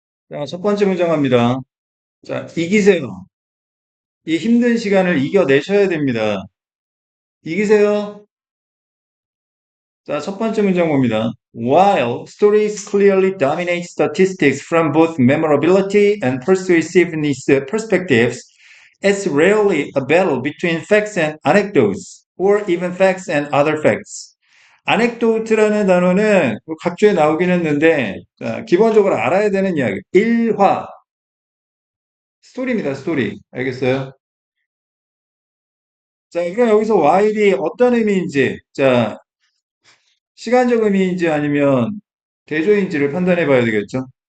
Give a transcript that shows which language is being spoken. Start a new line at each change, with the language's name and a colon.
Korean: 자, 첫 번째 문장 갑니다. 자, 이기세요. 이 힘든 시간을 이겨내셔야 됩니다. 이기세요. 자, 첫 번째 문장 봅니다.
English: While stories clearly dominate statistics from both memorability and persuasiveness perspectives, it's rarely a battle between facts and anecdotes, or even facts and other facts.
Korean: anecdote라는 단어는 각주에 나오긴 했는데, 자, 기본적으로 알아야 되는 이야기. 일화, 스토리입니다, 스토리. 알겠어요? 자, 그럼 여기서 while이 어떤 의미인지, 자, 시간적 의미인지 아니면 대조인지를 판단해 봐야 되겠죠.